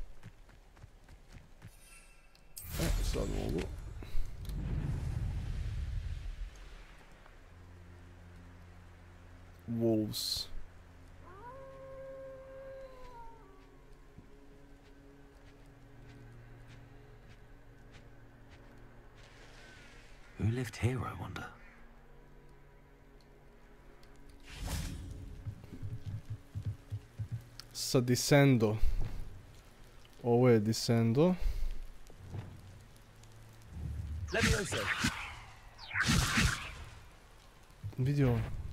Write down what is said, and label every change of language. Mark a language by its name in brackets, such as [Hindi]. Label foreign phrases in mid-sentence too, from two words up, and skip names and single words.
[Bosnian] Sad mogu. [English] Wolves. Who lived here, I wonder? [Bosnian] Sa Descendo. Ovo je Descendo. Vidi ovo.